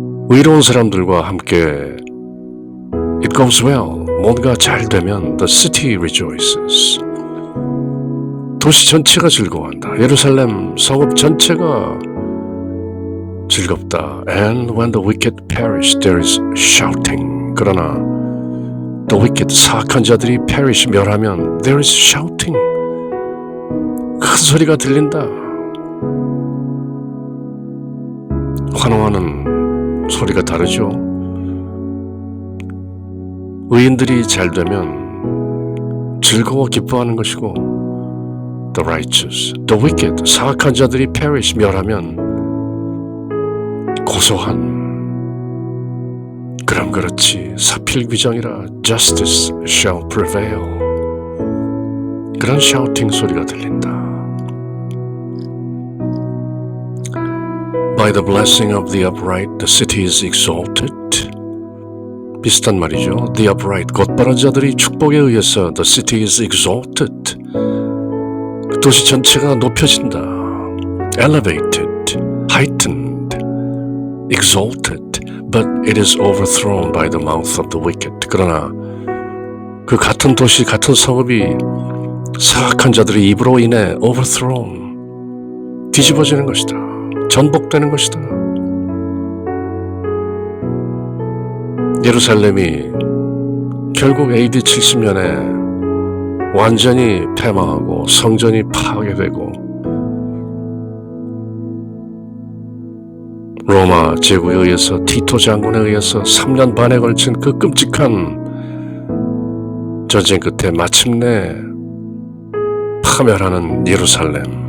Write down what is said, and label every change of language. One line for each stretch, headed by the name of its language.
Korean: 의로운 사람들과 함께
English: it goes well,
Korean: 뭔가 잘 되면
English: the city rejoices.
Korean: 도시 전체가 즐거워한다. 예루살렘 성읍 전체가 즐겁다.
English: And when the wicked perish, there is shouting.
Korean: 그러나
English: the wicked,
Korean: 사악한 자들이
English: perish,
Korean: 멸하면
English: there is shouting.
Korean: 큰 소리가 들린다. 환호하는 소리가 다르죠. 의인들이 잘 되면 즐거워 기뻐하는 것이고
English: the righteous, the wicked,
Korean: 사악한 자들이 perish, 멸하면 고소한 그럼 그렇지 사필귀정이라
English: justice shall prevail.
Korean: 그런 샤우팅 소리가 들린다.
English: By the blessing of the upright, the city is exalted.
Korean: 비슷한 말이죠.
English: The upright,
Korean: 곧바른 자들이 축복에 의해서
English: the city is exalted.
Korean: 도시 전체가 높여진다.
English: Elevated, heightened, exalted, but it is overthrown by the mouth of the wicked.
Korean: 그러나 그 같은 도시, 같은 성읍이 사악한 자들의 입으로 인해
English: overthrown,
Korean: 뒤집어지는 것이다. 전복되는 것이다. 예루살렘이 결국 AD 70년에 완전히 패망하고 성전이 파괴되고 로마 제국에 의해서 티토 장군에 의해서 3년 반에 걸친 그 끔찍한 전쟁 끝에 마침내 파멸하는 예루살렘